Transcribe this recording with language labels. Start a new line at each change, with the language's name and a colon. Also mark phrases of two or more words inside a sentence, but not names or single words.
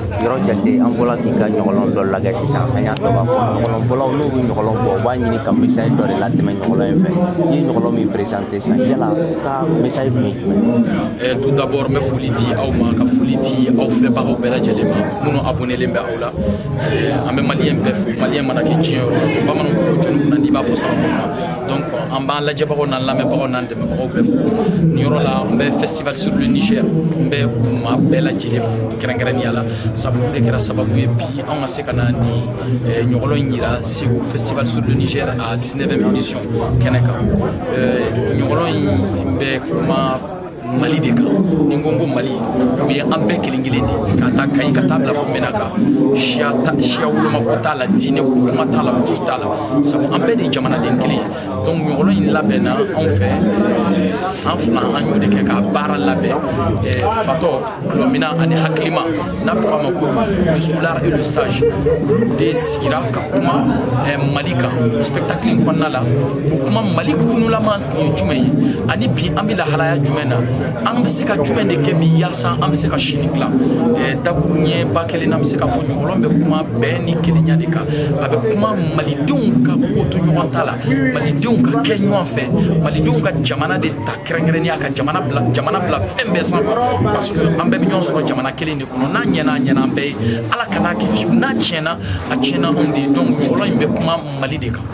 Bambara: yɔrɔ jate an bɔla k'i ka ɲɔgɔlɔn dɔ lagɛ sisan an y'a dɔn k'a fɔ ɲɔgɔlɔnbɔlaw n'u bɛ ɲɔgɔlɔn bɔ u b'a ɲini ka message dɔ de latɛmɛ ɲɔgɔlɔn in fɛ i ye ɲɔgɔlɔn min présenté sisan yala ka message tun ye jumɛn?
French: Tout d'abord
Bambara: n bɛ foli di aw ma ka foli di aw filɛbagaw bɛɛ lajɛlen ma minnu abonnelen bɛ aw la an bɛ maliyɛn bɛɛ fo maliyɛn mana kɛ diɲɛ yɔrɔ la bamananw ko jɔnni kunna n'i b'a fɔ sama ma donc an b'an lajɛbagaw n'an lamɛnbagaw n'an dɛmɛbagaw bɛɛ fo nin yɔrɔ la n bɛ
French: festival sur le Niger
Bambara: n bɛ maa bɛɛ lajɛlen fo kɛrɛnkɛrɛnnenya la sabu de kɛra sababu ye bi an ka se ka na ni ɲɔgɔlɔn yira Segu
French: festival sur le Niger à 19e édition
Bambara: kɛnɛ kan ɲɔgɔlɔn in bɛ kuma Mali de kan ni n ko Mali o ye an bɛɛ kelen kelen de ka taa Kayi ka taa bila fo Menaka siya wolomako t'a la diinɛ ko kuma t'a la foyi t'a la sabu an bɛɛ de ye jamanaden kelen ye donc ɲɔgɔlɔn in labɛnna anw fɛ san 2 an y'o de kɛ ka baara labɛn fatɔ gulɔmina ani hakilima n'a bɛ fɔ a ma ko le soulard et le sage olu de sigira ka kuma Mali kan spectacle in kɔnɔna la o kuma Mali kunulama tun ye jumɛn ye ani bi an bɛ lahalaya jumɛn na an bɛ se ka jumɛn de kɛ bi yaasa an bɛ se ka sini dilan dakuru ɲɛ ba kelen na an bɛ se ka fɔ ɲɔgɔlɔn bɛ kuma bɛɛ ni kelenya de kan a bɛ kuma malidenw ka ko to ɲɔgɔn ta la malidenw ka kɛ ɲɔgɔn fɛ malidenw ka jamana de ta kɛrɛnkɛrɛnnenya ka jamana bila fɛn bɛɛ sanfɛ
French: parce que
Bambara: an bɛɛ bɛ ɲɔgɔn sɔrɔ jamana kelen de kɔnɔ n'a ɲɛna a ɲɛna an bɛɛ ye ala kana kɛ fiyewu n'a tiɲɛna a tiɲɛna anw de ye donc ɲɔgɔlɔn in bɛ kuma Mali de kan.